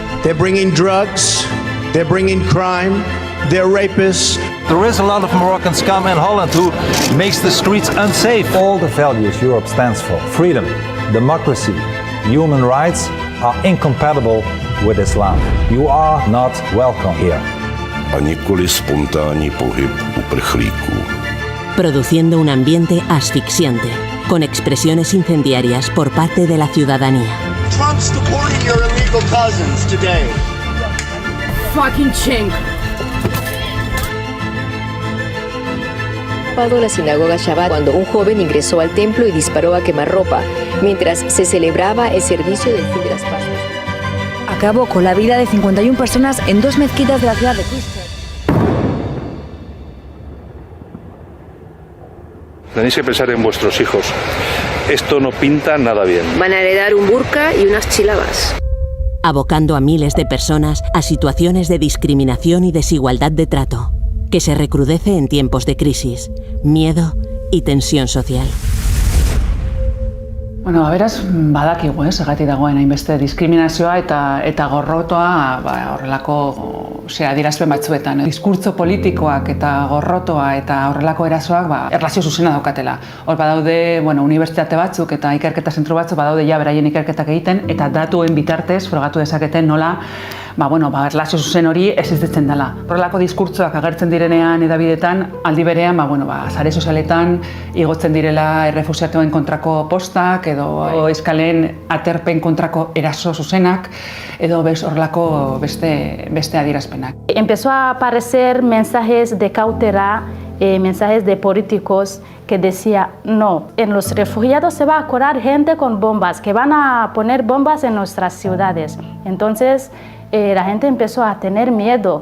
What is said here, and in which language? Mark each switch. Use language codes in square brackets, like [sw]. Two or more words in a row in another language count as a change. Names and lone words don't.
[en] They're bringing drugs, they're bringing crime, they're rapists. There is a lot of Moroccan scum in Holland who makes the streets unsafe. All the values Europe stands for, freedom, democracy, human rights, are incompatible with Islam. You are not welcome here. [cs] A nikoli spontánní pohyb uprchlíků. [es] Produciendo un ambiente asfixiante, con expresiones incendiarias por parte de la ciudadanía. [en] Trump's deporting your illegal cousins today. Fucking chink. [es] La sinagoga Shabbat cuando un joven ingresó al templo y disparó a quemarropa mientras se celebraba el servicio del fin de las Pascuas. Acabó con la vida de 51 personas en 2 mezquitas de la ciudad de Christchurch. Tenéis que pensar en vuestros hijos. Esto no pinta nada bien. Van a heredar un burka y unas chilabas. Abocando a miles de personas a situaciones de discriminación y desigualdad de trato, que se recrudece en tiempos de crisis, miedo y tensión social. [eu] Bueno, beraz, badakigu, zergatik dagoen hainbeste diskriminazioa eta gorrotoa horrelako adierazpen batzuetan. Diskurtso politikoak eta gorrotoa eta horrelako erasoak erlazio zuzena daukatela. Hor badaude, unibertsitate batzuk eta ikerketa zentro batzuk badaude beraien ikerketak egiten eta datuen bitartez frogatu dezaketen nola erlazio zuzen hori existitzen dela. Horrelako diskurtsoak agertzen direnean edabidetan, aldi berean, sare sozialetan igotzen direla errefuxiatuen kontrako postak edo eskalen aterpen kontrako eraso zuzenak edo horrelako beste adierazpenak. [es] Empezó a aparecer mensajes de cautela, mensajes de políticos que decía no, en los refugiados se va a colar gente con bombas, que van a poner bombas en nuestras ciudades. Entonces la gente empezó a tener miedo.